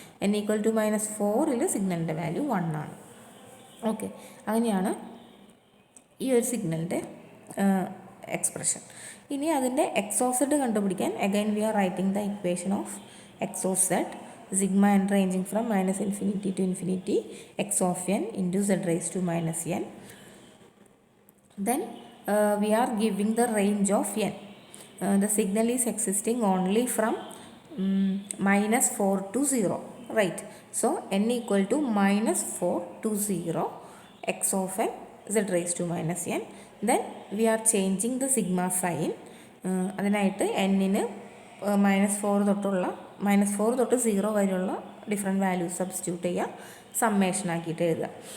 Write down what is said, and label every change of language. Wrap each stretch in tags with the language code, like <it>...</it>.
<ml>n equal to -4ൽ സിഗ്നലിൻ്റെ value 1 ആണ്. Okay, അങ്ങനെയാണ് ഈ ഒരു സിഗ്നലിൻ്റെ എക്സ്പ്രഷൻ. ഇനി അതിൻ്റെ എക്സ് ഓഫ് സെഡ് കണ്ടുപിടിക്കാൻ</ml> <en>Again we are writing the equation of x of z sigma n ranging from -infinity to infinity x of n into z raised to -n. Then we are giving the range of n. The signal is existing only from -4 to 0, right? So n equal to -4 to 0 x of n z raised to -n. Then we are changing the sigma sign.</en> <ml>അതിനായിട്ട് n-ന് -4 തൊട്ട് 0 വരെയുള്ള different values substitute ചെയ്യുക, summation ആക്കിയിട്ട് എഴുതുക.</ml>